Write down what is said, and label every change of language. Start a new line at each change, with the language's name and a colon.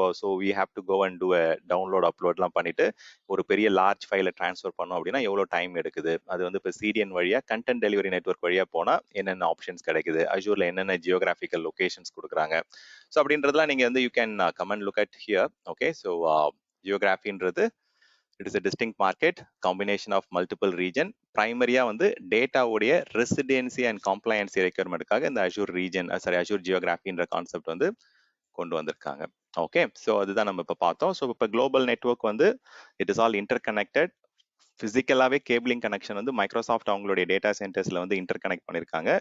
English: so we have to go and do download
Tamil: அப்லோட்லாம் பண்ணிட்டு ஒரு பெரிய லார்ஜ் ஃபைலை ட்ரான்ஸ்ஃபர் பண்ணோம் அப்படின்னா எவ்வளோ டைம் எடுக்குது, அது வந்து இப்போ சிடிஎன் வழியாக கண்டென்ட் டெலிவரி நெட்வொர்க் வழியாக போனால் என்னென்ன ஆப்ஷன்ஸ் கிடைக்குது, அஜூரில் என்னென்ன ஜியோகிராஃபிக்கல் லொகேஷன்ஸ் கொடுக்குறாங்க.
English: so
Tamil: அப்படின்றதுலாம் நீங்கள் வந்து
English: You can come and look at here. Okay, so ஜியோகிராஃபின்றது it is a distinct market combination of multiple region.
Tamil: பிரைமரியா வந்து டேட்டாவுடைய ரெசிடென்சி அண்ட் காம்ப்ளையன்சி ரெக்யர்மெண்ட்டுக்காக இந்த Azure region sorry Azure ஜியோகிராஃபின்ற concept வந்து கொண்டு வந்திருக்காங்க. ஓகே, ஸோ அதுதான் நம்ம இப்போ பார்த்தோம். ஸோ இப்போ குளோபல் நெட்வொர்க் வந்து
English: It is all interconnected.
Tamil: பிசிக்கலாவே cabling connection வந்து மைக்ரோசாஃப்ட் அவங்களுடைய டேட்டா சென்டர்ஸ்ல வந்து இன்டர் கனெக்ட் பண்ணிருக்காங்க.